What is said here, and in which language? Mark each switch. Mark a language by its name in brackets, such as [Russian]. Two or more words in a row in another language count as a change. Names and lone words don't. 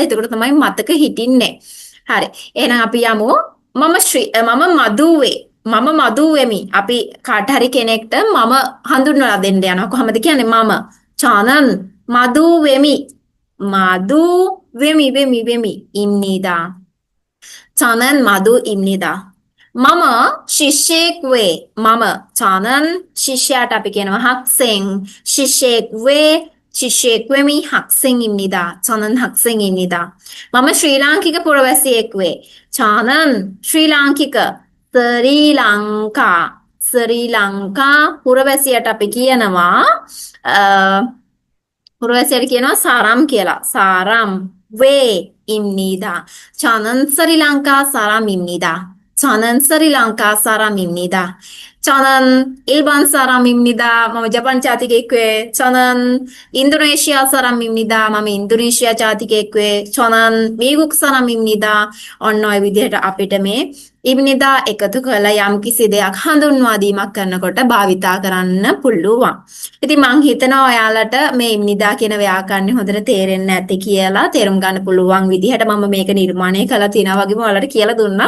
[Sinhala] එතකොට තමයි මතක හිටින්නේ. හරි. එහෙනම් අපි යමු. මම මදුවේ. මම මදු වෙමි. අපි කාට හරි කෙනෙක්ට මම හඳුන්වලා දෙන්න යනවා. කොහොමද කියන්නේ මම? 저는 මදු වෙමි. මදු වෙමි 입니다. [Korean] 저는 마두입니다. [Sinhala] මම ශිෂ්‍යයෙක් වේ. 저는 ශිෂ්‍යයාට අපි කියනවා 학생. ශිෂ්‍යයෙක් වේ. ශිෂ්‍යයෙක් වෙමි 학생입니다. [Korean] 저는 학생입니다. [Sinhala] මම ශ්‍රී ලාංකික පුරවැසියෙක් වේ. 저는 ශ්‍රී ලාංකික ශ්‍රී ලංකා පුරවැසියට අපි කියනවා පුරවැසියට කියනවා 사람 කියලා. [Korean] 사람 왜입니다. 저는 스리랑카 사람입니다. 저는 스리랑카 사람입니다. 저는 일본 사람입니다. [Sinhala] මම ජපාන් ජාතිකයෙක් වේ. [Korean] 저는 인도네시아 사람입니다. [Sinhala] මම 인도네시아 ජාතිකයෙක් වේ. [Korean] 저는 미국 사람입니다. [Sinhala] ඔන්න ඔය විදිහට අපිට මේ ඉබ්නිදා එකතු කරලා යම්කිසි දෙයක් හඳුන්වා දීමක් කරනකොට භාවිතා කරන්න පුළුවන්. ඉතින් මං හිතනවා ඔයාලට මේ ඉබ්නිදා කියන ව්‍යාකරණය හොඳට තේරෙන්න ඇති කියලා තේරුම් ගන්න පුළුවන් විදිහට මම මේක නිර්මාණය කළා තියෙනවා වගේම ඔයාලට කියලා දුන්නා.